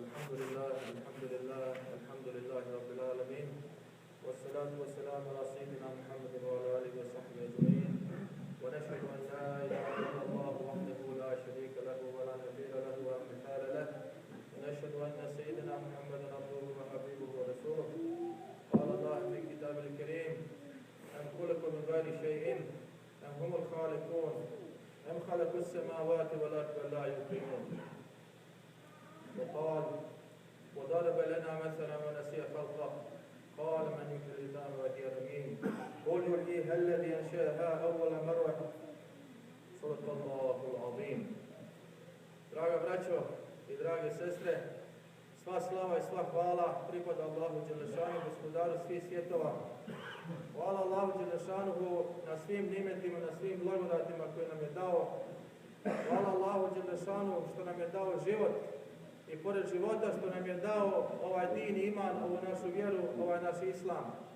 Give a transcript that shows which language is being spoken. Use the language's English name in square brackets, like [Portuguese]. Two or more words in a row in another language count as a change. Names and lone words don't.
[Arabic] الحمد لله رب العالمين والصلاة والسلام على سيدنا محمد وعلى آله وصحبه أجمعين ونشهد أن لا إله إلا الله وحده لا شريك له ولا نظير له ولا مثال له ونشهد أن سيدنا محمدا عبده وحبيبه ورسوله قال الله في كتابه الكريم أم خلقوا من غير شيء أم هم الخالقون أم خلقوا السماوات والأرض لا يوقنون وقال وضرب لنا مثلا ونسي خلقه قال من يحيي العظام وهي رميم قل يحييها الذي انشاها اول مره صدق الله العظيم. [Bosnian] Draga braćo i drage sestre, sva slava i sva hvala pripada Allahu dželešanu, gospodaru svih svjetova. Hvala Allahu dželešanu na svim nimetima, na svim blagodatima koje nam je dao. Hvala Allahu dželešanu što nam je dao život i pored života što nam je dao ovaj din i iman, ovu našu vjeru, ovaj naš islam.